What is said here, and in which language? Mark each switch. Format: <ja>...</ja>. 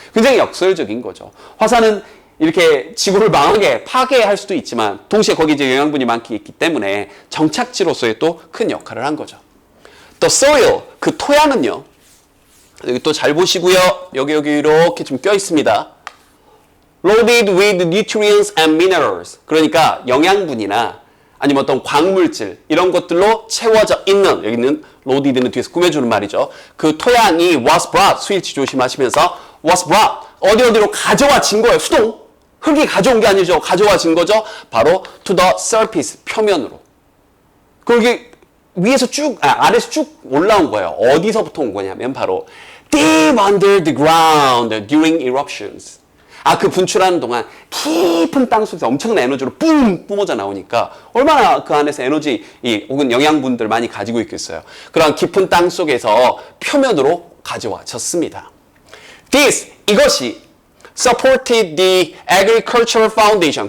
<ko>굉장히 역설적인 거죠. 화산은 이렇게 지구를 망하게 파괴할 수도 있지만 동시에 거기 이제 영양분이 많기 있기 때문에 정착지로서의 또 큰 역할을 한 거죠. 또 soil, 그 토양은요. 여기 또 잘 보시고요. 여기 이렇게 좀 껴 있습니다.</ko> <en>loaded with nutrients and minerals.</en> <ko>그러니까 영양분이나 아니면 어떤 광물질 이런 것들로 채워져 있는 여기는 loaded는 뒤에서 꾸며주는 말이죠. 그 토양이</ko> <en>was brought</en> <ko>수일치 조심하시면서 was brought 어디로 가져와진 거예요. 수동 흙이 가져온 게 아니죠. 가져와진 거죠. 바로</ko> <en>to the surface</en> <ko>표면으로. 그게 위에서 아래에서 쭉 올라온 거예요. 어디서부터 온 거냐면 바로</ko> <en>deep under the ground during eruptions.</en> <ko>그 분출하는 동안 깊은 땅 속에서 엄청난 에너지로 뿜어져 나오니까 얼마나 그 안에서 에너지 혹은 영양분들 많이 가지고 있겠어요. 그런 깊은 땅 속에서 표면으로 가져와졌습니다. 이것이</ko> <en>supported the agricultural foundation.</en>